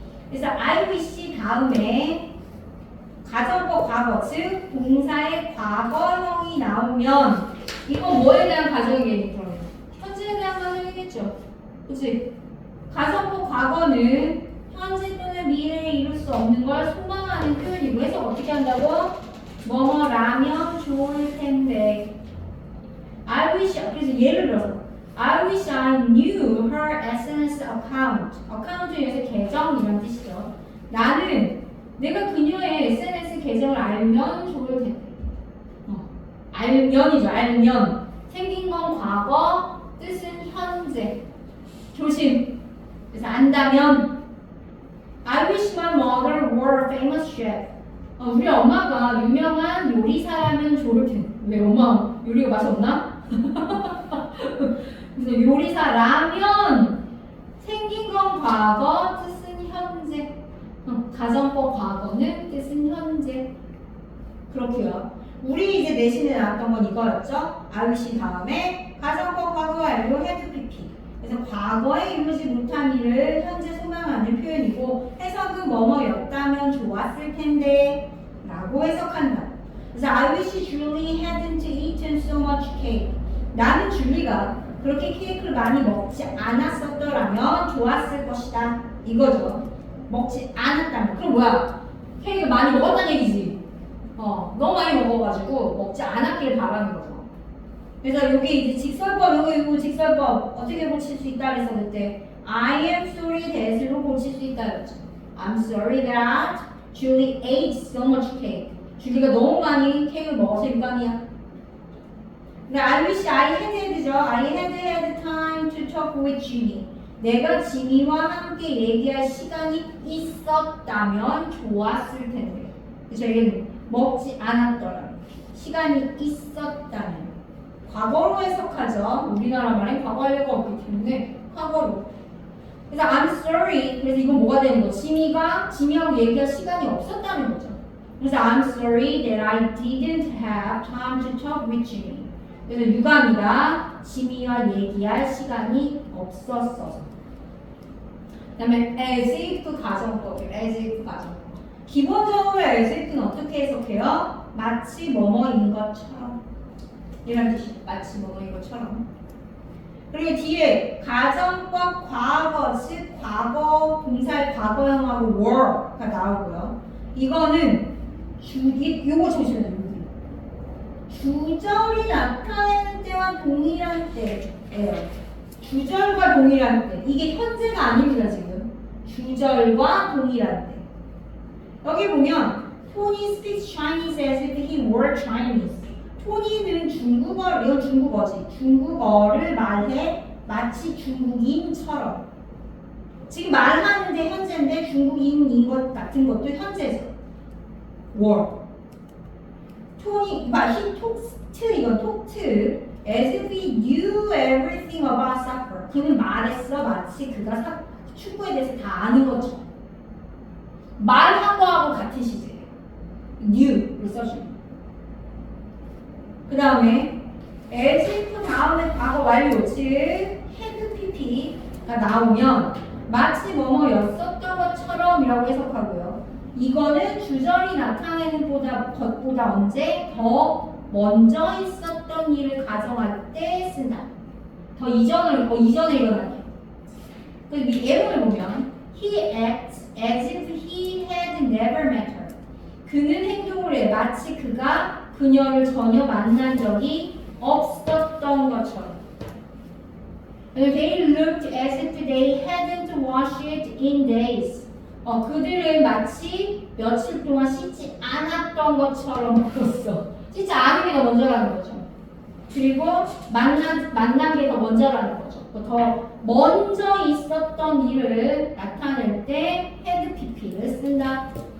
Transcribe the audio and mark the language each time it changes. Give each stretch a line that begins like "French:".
Korean: 그래서 IBC 다음에 가정법 과거, 즉 동사의 과거형이 나오면 이건 뭐에 대한 가정이겠니? 현재에 대한 가정이겠죠. 그치? 가정법 과거는 현재 또는 미래를 수 없는 걸 소망하는 표현이고 해서 어떻게 한다고? 뭐뭐라면 좋을 텐데.
English: I wish,
Korean: 그래서 예를 들어서
English: I wish I knew her SNS account.
Korean: account에서 계정이란 뜻이죠. 나는 내가 그녀의 SNS 계정을 알면 좋을 텐데. 알면이죠. 알면. 생긴 건 과거, 뜻은 현재. 조심. 그래서 안다면
English: I wish my mother were a famous chef.
Korean: 우리 엄마가 유명한 요리사라면 좋을 텐데. 왜 엄마 요리가 맛이 없나? 그래서 요리사라면 생긴 건 과거, 뜻은 현재. 가정법 과거는 뜻은 현재. 그렇고요. 우리 이제 내신에 나왔던 건 이거였죠. I wish 다음에 가정법 과거 완료 had pp. 그래서 과거에 이루지 못한 일을 현재 소망하는 표현이고 해석은 뭐뭐였다면 좋았을 텐데 라고 해석한다.
English: 그래서 I wish Julie hadn't eaten so much cake.
Korean: 나는 줄리가 그렇게 케이크를 많이 먹지 않았었더라면 좋았을 것이다. 이거죠. 먹지 않았다면. 그럼 뭐야? 케이크를 많이 먹었다는 얘기지. 너무 많이 먹어가지고 먹지 않았길 바라는 거죠. 그래서 여기 이제 직설법, 이거 직설법 어떻게 고칠 수 있다 그래서 그때 I am sorry that으로 고칠 수 있다 그랬죠.
English: I'm sorry that Julie ate so much cake.
Korean: 줄리가 너무 많이 케이크를 먹어서 유감이야. 근데
English: I wish I had죠. I had time to talk with Jimmy.
Korean: 내가 지미와 함께 얘기할 시간이 있었다면 좋았을 텐데. 그래서 이게 먹지 않았더라면 시간이 있었다면 과거로 해석하죠. 우리나라 말엔 과거완료가 없기 때문에 과거로. 그래서
English: I'm sorry.
Korean: 그래서 이건 뭐가 되는 거죠? 지미하고 얘기할 시간이 없었다는 거죠. 그래서
English: I'm sorry that I didn't have time to talk with Jimmy.
Korean: 그래서 유감이다. 지미와 얘기할 시간이 없었어서. 그 다음에 as if 가정법이에요. as if 가정법. 기본적으로 as if는 어떻게 해석해요? 마치 뭐뭐인 것처럼. 이런 뜻이죠. 마치 뭐뭐인 것처럼. 그리고 뒤에 가정법 과거, 즉 과거 동사의 과거형하고 were가 나오고요. 이거는 요거 조심해요. 주절이 나타내는 때와 동일한 때예요. 주절과 동일한 때. 이게 현재가 아닙니다, 지금. 주절과 동일한 때. 여기 보면
English: Tony speaks Chinese as if he were Chinese.
Korean: 토니는 중국어, 이건 중국어지. 중국어를 말해 마치 중국인처럼. 지금 말하는데 현재인데 중국인인 것 같은 것도 현재죠.
English: were. 토니, he talks to,
Korean: 이건
English: talk to, as if he knew everything about soccer.
Korean: 그는 말했어, 마치 그가 축구에 대해서 다 아는 것처럼. 말한 거하고 같은 시제예요. knew를 써줍니다. 그 다음에 as if 다음에 과거 완료, 즉 had pp가 나오면 마치 뭐뭐였었던 것처럼 이라고 해석하고요. 이거는 주절이 나타내는 것보다 언제 더 먼저 있었던 일을 가정할 때 쓴다. 더 이전에 일어나게. 그리고 예문을 보면
English: he acts as if he had never met her.
Korean: 그는 행동을 해 마치 그가 그녀를 전혀 만난 적이 없었던 것처럼.
English: They looked as if they hadn't washed it in days.
Korean: 그들은 마치 며칠 동안 씻지 않았던 것처럼 보였어. 씻지 않은 게 더 먼저라는 거죠. 그리고 만난 게 더 먼저라는 거죠. 더 먼저 있었던 일을 나타낼 때 had pp를 쓴다.